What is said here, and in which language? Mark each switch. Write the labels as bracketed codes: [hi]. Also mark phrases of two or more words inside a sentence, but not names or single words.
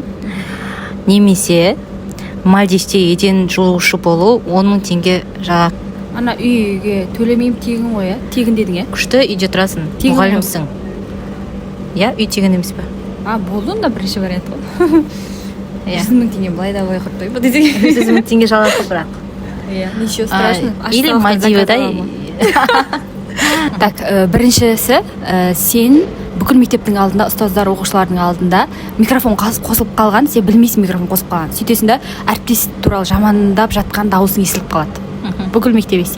[kk] Немесе Мальдивте еден жуушы болу, 10 000 теңге жалақы. Ана үйге төлемеймін тегін ғой, иә? Тегін дедің, иә? Күшті үйде тұрасың, мұғалімсің. Иә, үй тегін емес па? Болды онда бірінші вариант ғой. 100 000 теңге былай да былай құртпай ба десең. 100 000 теңге жалақы бірақ. Иә, [ru] ничего страшного. Или Мальдивада. [kk] Так, біріншісі, сен бүкіл мектептің алдында, ұстаздар, оқушылардың алдында микрофон қосылып қалған, сен білмейсің микрофон қосылып қалған. Сөйтесің да әріптес туралы жамандап жатқан дауысың естіліп қалады. Бүкіл мектеп естиді.